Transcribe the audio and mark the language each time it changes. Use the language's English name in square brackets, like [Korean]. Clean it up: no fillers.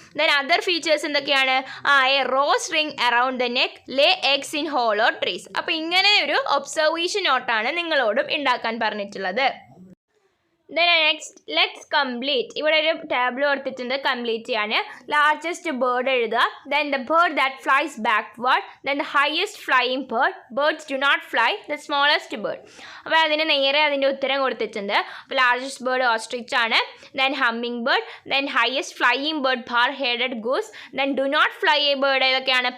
[Malayalam] Then other features എന്തൊക്കെയാണ്? [English] A rose ring around the neck, lay eggs in hollow trees. [Malayalam] അപ്പോൾ ഇങ്ങനെ ഒരു observation നോട്ടാണ് നിങ്ങളോടും ഉണ്ടാക്കാൻ പറഞ്ഞിട്ടുള്ളത്. [English] Then next, let's complete. [Malayalam] ഇവിടെ ഒരു ടാബിൾ കൊടുത്തിട്ടുണ്ട്, കംപ്ലീറ്റ് ചെയ്യാൻ. ലാർജസ്റ്റ് ബേർഡ് എഴുതുക. [English] Then the bird that flies backward. Then the highest flying bird. Birds do not fly. The smallest bird. [Malayalam] അപ്പോൾ അതിന് നേരെ അതിൻ്റെ ഉത്തരം കൊടുത്തിട്ടുണ്ട്. അപ്പോൾ ലാർജസ്റ്റ് ബേർഡ് ഓസ്ട്രിച്ച് ആണ്. [English] Then humming bird. Then highest flying bird bar-headed goose. Then do not fly a bird ഏതൊക്കെയാണ്?